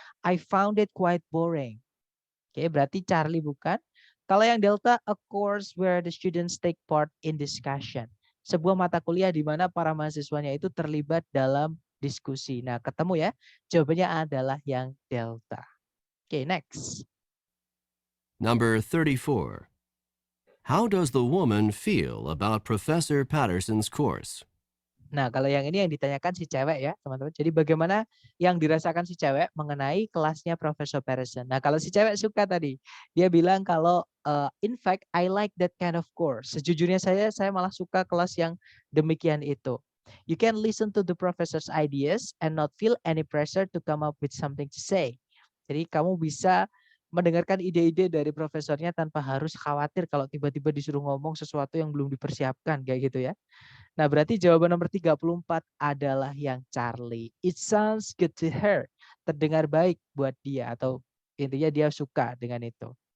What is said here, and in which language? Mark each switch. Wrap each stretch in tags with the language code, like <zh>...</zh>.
<en>I found it quite boring.</en> <id>Oke, berarti Charlie bukan. Kalau yang Delta,</id> <en>a course where the students take part in discussion.</en> <id>Sebuah mata kuliah di mana para mahasiswanya itu terlibat dalam diskusi. Nah, ketemu ya. Jawabannya adalah yang Delta.</id> <en>Oke, next. Number 34. How does the woman feel about Professor Patterson's course?</en> <id>Nah, kalau yang ini yang ditanyakan si cewek ya, teman-teman. Jadi bagaimana yang dirasakan si cewek mengenai kelasnya Profesor Patterson. Nah, kalau si cewek suka tadi, dia bilang kalau</id> <en>in fact I like that kind of course.</en> <id>Sejujurnya saya malah suka kelas yang demikian itu.</id> <en>You can listen to the professor's ideas and not feel any pressure to come up with something to say.</en> <id>Jadi kamu bisa mendengarkan ide-ide dari profesornya tanpa harus khawatir kalau tiba-tiba disuruh ngomong sesuatu yang belum dipersiapkan kayak gitu ya. Nah, berarti jawaban nomor 34 adalah yang Charlie.</id> <en>It sounds good to her.</en> <id>Terdengar baik buat dia atau intinya dia suka dengan itu.</id>